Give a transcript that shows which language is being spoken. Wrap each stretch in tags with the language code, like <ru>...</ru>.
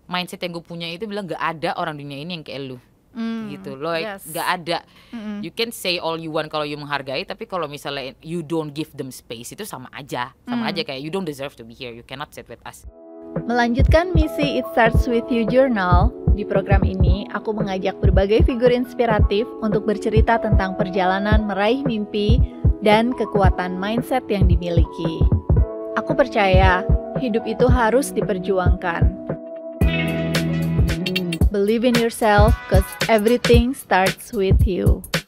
<id>mindset yang gue punya itu bilang gak ada orang dunia ini yang kayak lu. Gitu loh, gak ada.</id> <en>You can say all you want</en> <id>kalau</id> <en>you</en> <id>menghargai, tapi kalau misalnya</id> <en>you don't give them space,</en> <id>itu sama aja kayak</id> <en>you don't deserve to be here, you cannot sit with us.</en> <id>Melanjutkan misi It Starts With You Journal, di program ini aku mengajak berbagai figur inspiratif untuk bercerita tentang perjalanan meraih mimpi dan kekuatan mindset yang dimiliki. Aku percaya hidup itu harus diperjuangkan.</id> <en>Believe in yourself, cause everything starts with you.</en>